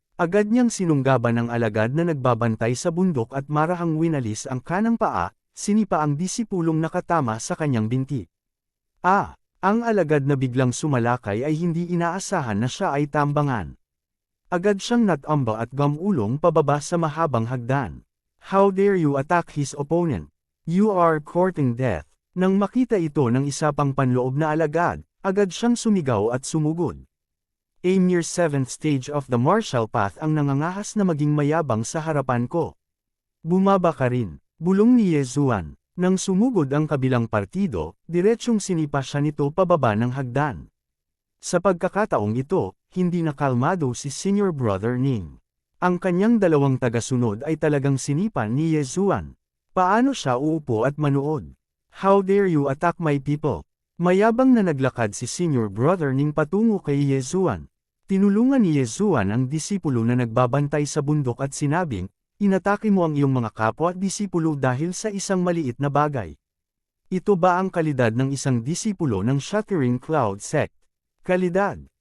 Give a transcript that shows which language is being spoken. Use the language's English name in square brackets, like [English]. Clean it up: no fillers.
[Filipino] Agad niyang sinunggaban ang alagad na nagbabantay sa bundok at marahang winalis ang kanang paa, sinipa ang disipulong nakatama sa kanyang binti. Ang alagad na biglang sumalakay ay hindi inaasahan na siya ay tambangan. Agad siyang natamba at gamulong pababa sa mahabang hagdan. [English] How dare you attack his opponent? You are courting death. [Filipino] Nang makita ito ng isa pang panloob na alagad, agad siyang sumigaw at sumugod. [English] A mere 7th stage of the martial path [Filipino] ang nangangahas na maging mayabang sa harapan ko. Bumaba ka rin, bulong ni Yezuan. Nang sumugod ang kabilang partido, diretsyong sinipa siya nito pababa ng hagdan. Sa pagkakataong ito, hindi nakalmado si Senior Brother Ning. Ang kanyang 2 tagasunod ay talagang sinipan ni Yezuan. Paano siya uupo at manood? [English] How dare you attack my people? [Filipino] Mayabang na naglakad si Senior Brother Ning patungo kay Yezuan. Tinulungan ni Yezuan ang disipulo na nagbabantay sa bundok at sinabing, inatake mo ang iyong mga kapwa at disipulo dahil sa isang maliit na bagay. Ito ba ang kalidad ng isang disipulo ng Shattering Cloud Sect? Kalidad?